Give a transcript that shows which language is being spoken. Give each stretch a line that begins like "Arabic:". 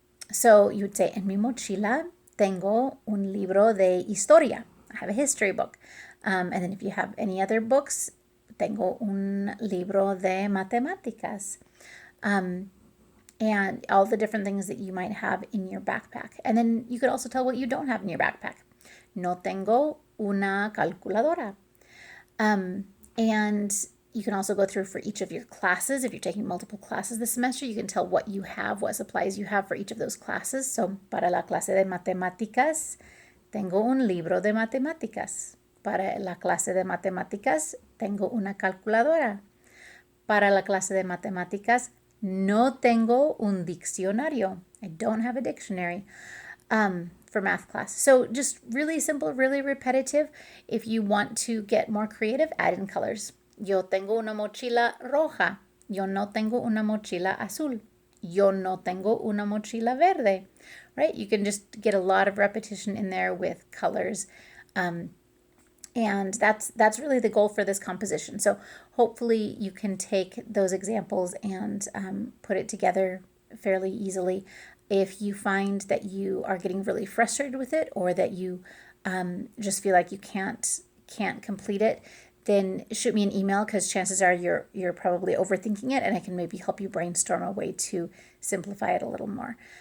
English: So you would say,
Spanish: en mi mochila tengo un libro de historia.
English: I have a history book. And then if you have any other books,
Spanish: tengo un libro de matemáticas.
English: And all the different things that you might have in your backpack. And then you could also tell what you don't have in your backpack.
Spanish: No tengo una calculadora.
English: And you can also go through for each of your classes. If you're taking multiple classes this semester, you can tell what you have, what supplies you have for each of those classes.
Spanish: So, para la clase de matemáticas, tengo un libro de matemáticas. Para la clase de matemáticas, tengo una calculadora. Para la clase de matemáticas, no tengo un diccionario.
English: I don't have a dictionary for math class. So just really simple, really repetitive. If you want to get more creative, add in colors.
Spanish: Yo tengo una mochila roja. Yo no tengo una mochila azul. Yo no tengo una mochila verde.
English: Right? You can just get a lot of repetition in there with colors. And that's really the goal for this composition. So hopefully you can take those examples and put it together fairly easily. If you find that you are getting really frustrated with it, or that you just feel like you can't complete it, then shoot me an email, because chances are you're probably overthinking it, and I can maybe help you brainstorm a way to simplify it a little more.